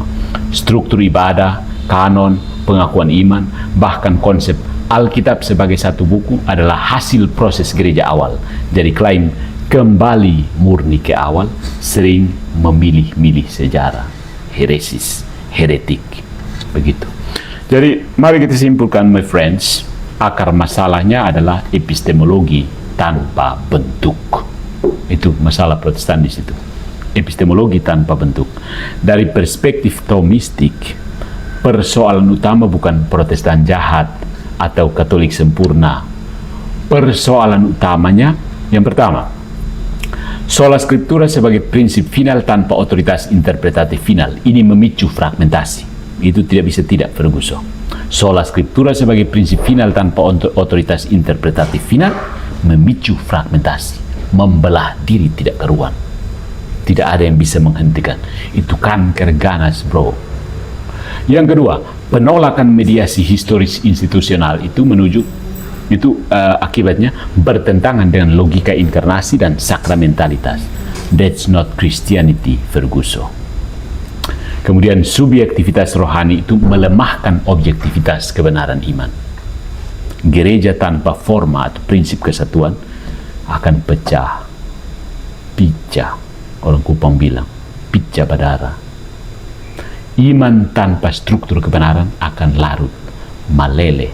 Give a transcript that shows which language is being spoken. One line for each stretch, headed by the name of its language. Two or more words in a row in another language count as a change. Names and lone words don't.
Indonesian: Struktur ibadah, kanon, pengakuan iman, bahkan konsep Alkitab sebagai satu buku adalah hasil proses gereja awal. Jadi klaim kembali murni ke awal sering memilih-milih sejarah, heresis, heretik, begitu. Jadi mari kita simpulkan,
English: my friends,
Indonesian: akar masalahnya adalah epistemologi tanpa bentuk. Itu masalah Protestan di situ. Epistemologi tanpa bentuk. Dari perspektif Thomistik, persoalan utama bukan Protestan jahat atau Katolik sempurna. Persoalan utamanya yang pertama,
Latin: sola scriptura
Indonesian: sebagai prinsip final tanpa otoritas interpretatif final. Ini memicu fragmentasi. Itu tidak bisa tidak, Ferguson.
Latin: Sola scriptura
Indonesian: sebagai prinsip final tanpa otoritas interpretatif final memicu fragmentasi, membelah diri tidak karuan. Tidak ada yang bisa menghentikan. Itu kanker ganas, bro. Yang kedua, penolakan mediasi historis institusional itu akibatnya bertentangan dengan logika inkarnasi dan sakramentalitas.
English: That's not Christianity, Ferguson.
Indonesian: Kemudian subjektivitas rohani itu melemahkan objektivitas kebenaran iman. Gereja tanpa forma atau prinsip kesatuan akan pecah, pecah. Orang Kupang bilang, pecah badara. Iman tanpa struktur kebenaran akan larut, malele.